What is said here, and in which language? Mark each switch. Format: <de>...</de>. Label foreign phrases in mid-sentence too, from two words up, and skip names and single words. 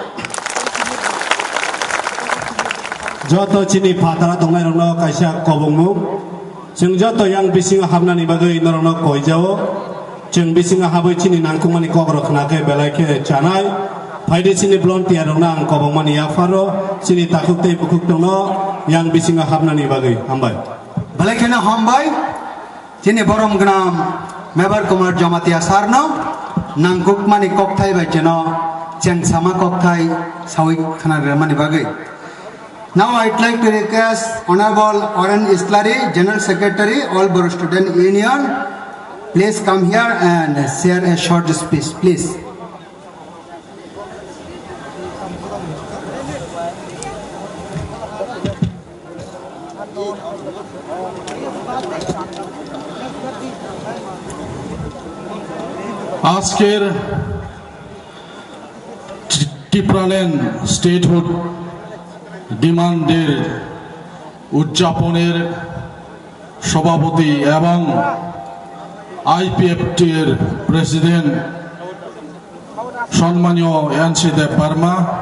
<trp>जत चिनि फातारा दंनाय रंनो कायसा कबंमु जों जत yang बिसिङाव हाबनानै बागै नरनो कयजाओ जों बिसिङाव हाबै चिनि नांकुमानि कग्र खनाखै बेलायखे जानाय फायदे चिनि भलन्टियार रंना आं कबंमानि याफारो चिनि ताखुकते बुकुक दङ yang बिसिङाव हाबनानै बागै हामबाय बेलायखेना हामबाय चिनि बरम गनाम मेबर कुमार जमातिया सारनो नांकुकमानि ककथाय बायजेनो चेंसामा ककथाय सावि खानारमानि बागै</trp> <en>Now I'd like to request Honorable Oren Islari, General Secretary, All Borough Student Union, please come here and share a short speech, please.</en> <bn>আজকের ত্রিপুরাল্যান্ড স্টেটহুড ডিমান্ডের উদযাপনের সভাপতি এবং আইপিএফটির প্রেসিডেন্ট সম্মানীয় এনসি দেব বর্মা,</bn>